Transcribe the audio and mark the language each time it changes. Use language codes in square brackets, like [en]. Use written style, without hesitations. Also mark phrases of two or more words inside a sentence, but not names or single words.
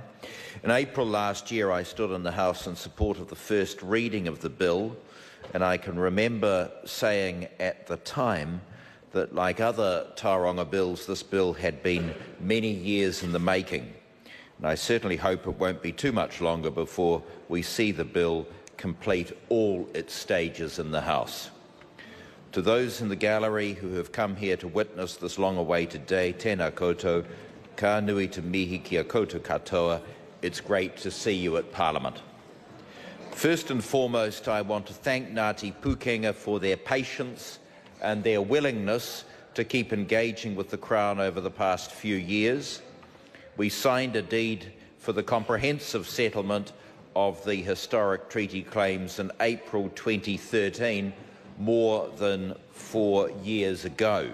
[en] In April last year, I stood in the House in support of the first reading of the bill, and I can remember saying at the time that, like other Tauranga bills, this bill had been many years in the making. And I certainly hope it won't be too much longer before we see the bill complete all its stages in the House. To those in the gallery who have come here to witness this long-awaited day, [mi] tēnā koutou, ka nui te mihi kia koutou katoa, [en] it's great to see you at Parliament. First and foremost, I want to thank Ngāti Pūkenga for their patience and their willingness to keep engaging with the Crown over the past few years. We signed a deed for the comprehensive settlement of the historic treaty claims in April 2013, more than 4 years ago.